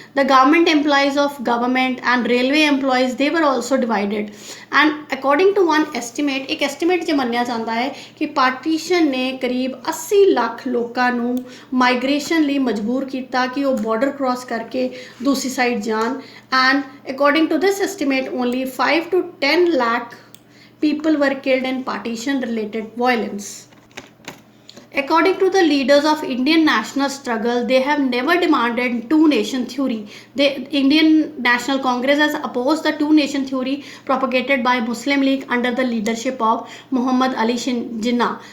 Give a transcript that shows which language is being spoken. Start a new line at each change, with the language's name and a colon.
English: The government employees of government and railway employees, they were also divided. And according to one estimate,
Hindi: एक estimate जो
Punjabi: ਮੰਨਿਆ ਜਾਂਦਾ ਹੈ ਕਿ partition ਨੇ ਕਰੀਬ 80 ਲੱਖ ਲੋਕਾਂ ਨੂੰ ਮਾਈਗ੍ਰੇਸ਼ਨ ਲਈ ਮਜਬੂਰ ਕੀਤਾ ਕਿ ਉਹ ਬਾਰਡਰ ਕ੍ਰਾਸ ਕਰਕੇ ਦੂਸਰੀ ਸਾਈਡ ਜਾਣ.
English: And according to this estimate, only 5 to 10 lakh people were killed in partition related violence. According to the leaders of Indian national struggle, they have never demanded two-nation theory. The Indian National Congress has opposed the two-nation theory propagated by Muslim League under the leadership of Muhammad Ali Jinnah.